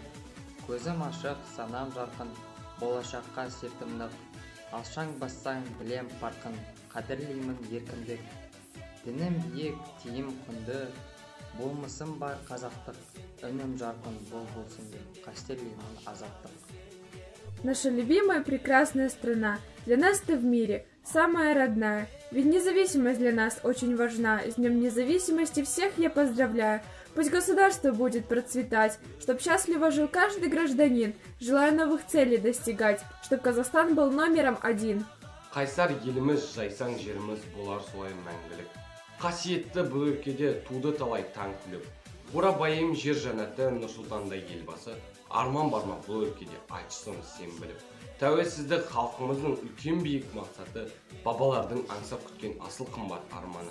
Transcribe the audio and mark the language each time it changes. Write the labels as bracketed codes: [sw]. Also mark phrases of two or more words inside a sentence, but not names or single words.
[kk] Көзім ашық, санам жарқын, болашаққа сертімнік. Алшаң бассаң, білем парқын, қадірлеймін еркіндік. Дінім биік, тиім құнды, болмысым бар қазақтық. Үнім жарқын, болсын деп, қастерлеймін азаттық. [ru] Наша любимая прекрасная страна, для нас ты в мире самая родная. Ведь независимость для нас очень важна. С Днем независимости всех я поздравляю. Пусть государство будет процветать, чтоб счастливо жил каждый гражданин. Желаю новых целей достигать, чтоб Казахстан был номером 1. [kk] Қайсар еліміз, жайсаң жеріміз болар солай мәңгілік. Қасиетті бұл өлкеде туды талай таң түліп. Бурабайым жер жәннаты, Нұрсұлтандай елбасы. Арман бар ма бұл өлкеде, айтсын сен біліп. Тәуелсіздік халқымыздың үлкен биік мақсаты, бабалардың аңсап күткен асыл қымбат арманы.